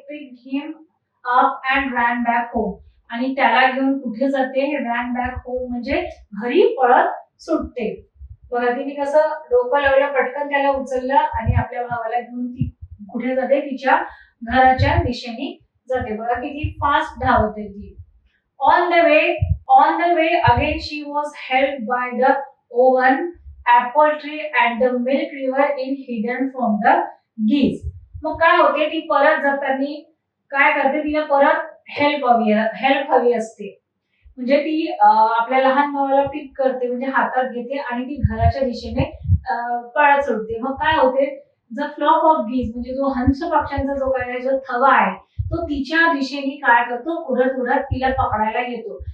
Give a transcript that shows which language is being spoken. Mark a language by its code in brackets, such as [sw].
[en] Picked him up and ran back home. [mr] आणि त्याला घेऊन कुठे जाते, [en] ran back home [mr] म्हणजे घरी पळत सुटते. बघा तिने कसं डोकं लावलं, पटकन त्याला उचललं आणि आपल्या भावाला घेऊन ती कुठे जाते, तिच्या घराच्या दिशेने जाते. बघा किती फास्ट धावते ती. [en] On the way again she was helped by the oven, apple tree and the milk river in hidden from the geese. [mr] मग काय होते, ती परत जाताना काय करते, तिला परत हेल्प हवी असते. म्हणजे ती आपल्या लहान भावाला पिक करते, म्हणजे हातात घेते आणि ती घराच्या दिशेने पळत सुटते. मग काय होते, द फ्लॉक ऑफ गीज म्हणजे जो हंस पक्ष्यांचा जो काय जो थवा आहे, तो तिच्या दिशेने काय करतो, उडत उडत तिला पकडायला येतो.